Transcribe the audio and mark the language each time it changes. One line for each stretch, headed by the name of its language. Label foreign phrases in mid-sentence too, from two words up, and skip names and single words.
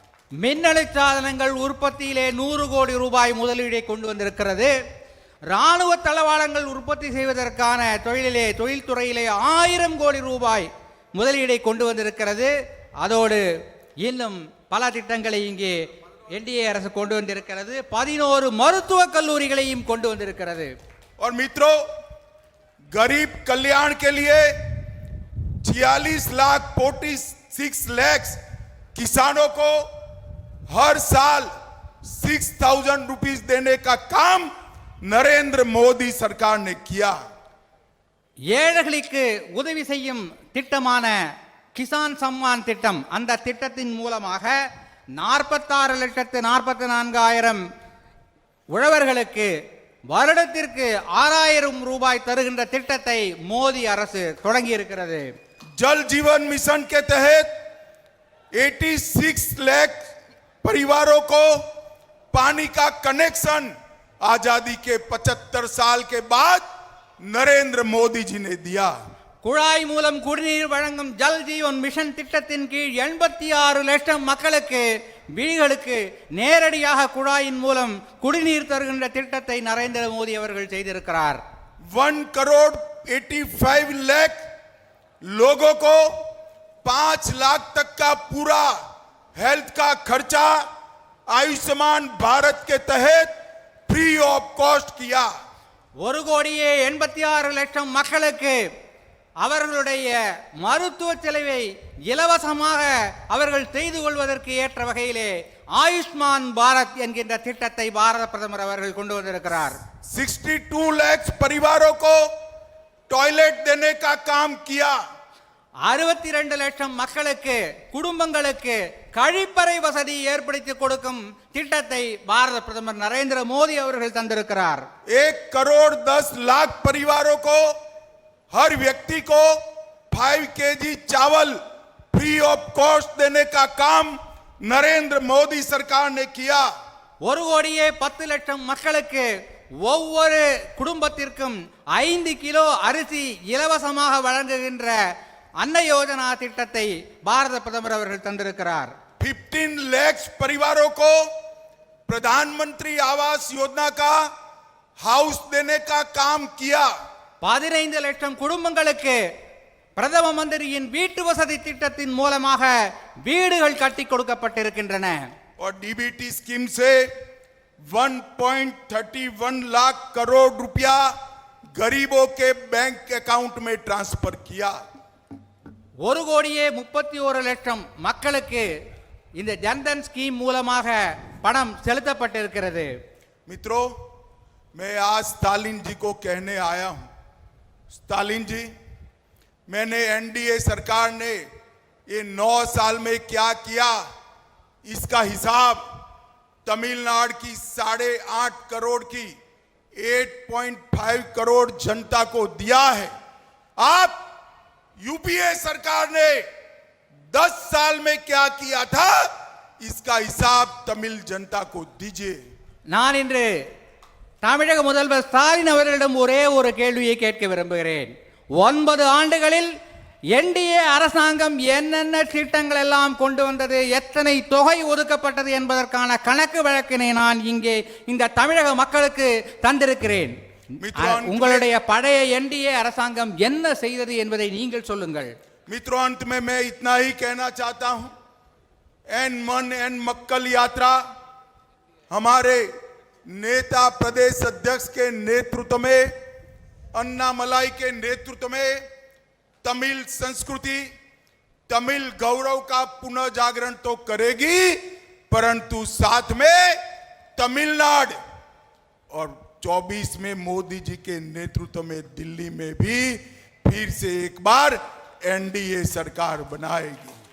Tamil: மின்னணு சாதனங்கள் உற்பத்தியிலே 100 கோடி ரூபாய் முதலீடை கொண்டு வந்திருக்கிறது. ராணுவ தளவாடங்கள் உற்பத்தி செய்வதற்கான தொழில்துறையிலே 1000 கோடி ரூபாய் முதலீடை கொண்டு வந்திருக்கிறது. அதோடு இன்னும் பல திட்டங்களை இங்கே என்டிஏ அரசு கொண்டு வந்திருக்கிறது. 11 மருத்துவக் கல்லூரிகளையும் கொண்டு வந்திருக்கிறது.
Hindi: और मित्रों, गरीब कल्याण के लिए 46 लाख किसानों को हर साल 6,000 रुपीस देने का काम नरेंद्र मोदी सरकार ने किया.
Tamil: ஏழைகளுக்கு உதவி செய்யும் திட்டமான கிசான் சம்மான் திட்டம், அந்த திட்டத்தின் மூலமாக 46,44,000 உழவர்களுக்கு வருடத்திற்கு 6,000 ரூபாய் தருகின்ற திட்டத்தை மோடி அரசு தொடங்கி இருக்கிறது.
Hindi: जल जीवन मिशन के तहत 86 लाख परिवारों को पानी का कनेक्शन आजादी के 75 साल के बाद नरेंद्र मोदी जी ने दिया.
Tamil: குழாய் மூலம் குடிநீர் வழங்கும் ஜல் ஜீவன் மிஷன் திட்டத்தின் கீழ் 86 லட்சம் மக்களுக்கு வீடுகளுக்கு நேரடியாக குழாயின் மூலம் குடிநீர் தருகின்ற திட்டத்தை நரேந்திர மோடி அவர்கள் செய்திருக்கிறார்.
Hindi: 1,85 लाख लोगों को 5 लाख तक का पूरा हेल्थ का खर्चा आयुष्मान भारत के तहत
English: free of cost
Hindi: किया.
Tamil: 1,86 லட்சம் மக்களுக்கு அவர்களுடைய மருத்துவ செலவை இலவசமாக அவர்கள் செய்து கொள்வதற்கு ஏற்ற வகையிலே ஆயுஷ்மான் பாரத் என்கின்ற திட்டத்தை பாரத பிரதமர் அவர்கள் கொண்டு வந்திருக்கிறார்.
Hindi: 62 लाख परिवारों को टॉयलेट देने का काम किया.
Tamil: 62 லட்சம் மக்களுக்கு குடும்பங்களுக்கு கழிப்பறை வசதி ஏற்படுத்தி கொடுக்கும் திட்டத்தை பாரத பிரதமர் நரேந்திர மோடி அவர்கள் தந்திருக்கிறார்.
Hindi: 1,10,00,000 परिवारों को हर व्यक्ति को 5 kg चावल
English: free of cost
Hindi: देने का काम नरेंद्र मोदी सरकार ने किया.
Tamil: 1,10,00,000 மக்களுக்கு ஒவ்வொரு குடும்பத்திற்கும் 5 கிலோ அரிசி இலவசமாக வழங்குகின்ற அன்ன யோஜனா திட்டத்தை பாரத பிரதமர் அவர்கள் தந்திருக்கிறார்.
Hindi: 15 लाख परिवारों को प्रधानमंत्री आवास योजना का हाउस देने का काम किया.
Tamil: 15 லட்சம் குடும்பங்களுக்கு பிரதம மந்திரியின் வீட்டு வசதி திட்டத்தின் மூலமாக வீடுகள் கட்டி கொடுக்கப்பட்டிருக்கின்றன.
Hindi: और डीबीटी स्कीम से 1.31 लाख करोड़ रुपया गरीबों के
English: bank account
Hindi: में ट्रांसफर किया.
Tamil: 1,31,00,000 மக்களுக்கு இந்த ஜன்தன் ஸ்கீம் மூலமாக பணம் செலுத்தப்பட்டிருக்கிறது.
Hindi: मित्रों, मैं आज स्टालिन जी को कहने आया हूं. स्टालिन जी, मैंने एनडीए सरकार ने ये 9 साल में क्या किया, इसका हिसाब तमिलनाडु की 8.5 करोड़ की 8.5 करोड़ जनता को दिया है. आप यूपीए सरकार ने 10 साल में क्या किया था, इसका हिसाब तमिल जनता को दीजिए.
Tamil: நான் இன்று தமிழக முதல்வர் ஸ்டாலின் அவர்களிடம் ஒரே ஒரு கேள்வியை கேட்க விரும்புகிறேன். 9 ஆண்டுகளில் என்டிஏ அரசாங்கம் என்னென்ன திட்டங்கள் எல்லாம் கொண்டு வந்தது, எத்தனை தொகை ஒதுக்கப்பட்டது என்பதற்கான கணக்கு வழக்கினை நான் இங்கே இந்த தமிழக மக்களுக்கு தந்திருக்கிறேன். உங்களுடைய பழைய என்டிஏ அரசாங்கம் என்ன செய்தது என்பதை நீங்கள் சொல்லுங்கள்.
Hindi: मित्रों, अंत में मैं इतना ही कहना चाहता हूं. एन मन एन मक्कल यात्रा हमारे नेता प्रदेश अध्यक्ष के नेतृत्व में, अन्नामलाई के नेतृत्व में तमिल संस्कृति, तमिल गौरव का पुनः जागरण तो करेगी, परंतु साथ में तमिलनाडु और 24 में मोदी जी के नेतृत्व में दिल्ली में भी फिर से एक बार एनडीए सरकार बनाएगी.